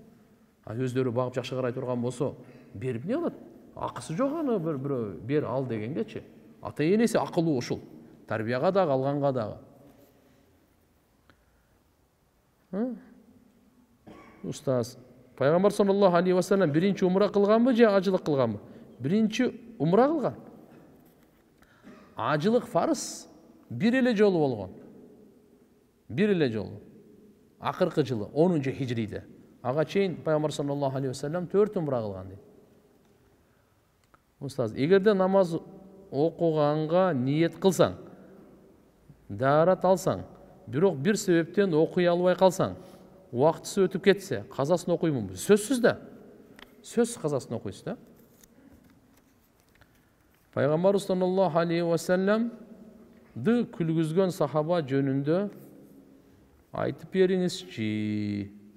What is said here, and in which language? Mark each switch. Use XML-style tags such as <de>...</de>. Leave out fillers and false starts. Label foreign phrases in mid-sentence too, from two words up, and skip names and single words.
<ky>Өздөрү багып жакшы карай турган болсо, берип не кылат? Акысы жок аны бирөө бер ал дегенгечи. Ата энеси акылуу ушул. Тарбияга дагы, алганга дагы. Устаз, Пайгамбар</ky> <ar>صلى الله عليه وسلم</ar> <ky>биринчи умра кылганбы же ажылык кылганбы? Биринчи умра кылган. Ажылык фарыз бир эле жолу болгон. Бир эле жолу. Акыркы жылы 10-жы хижриде. Ага чейин Пайгамбар</ky> <ar>صلى الله عليه وسلم</ar> <ky>4 умра кылган дейт. Устаз, эгерде намаз окуганга ниет кылсаң, даарат алсаң, бирок бир себептен окуй албай калсаң, убактысы өтүп кетсе, казасын окуймунбу? Сөзсүз да. Сөзсүз казасын окуйсуз да. Пайгамбар</ky> <ar>صلى الله عليه وسلم</ar> <ky>күлгүзгөн сахаба жөнүндө айтып бериңизчи.</ky>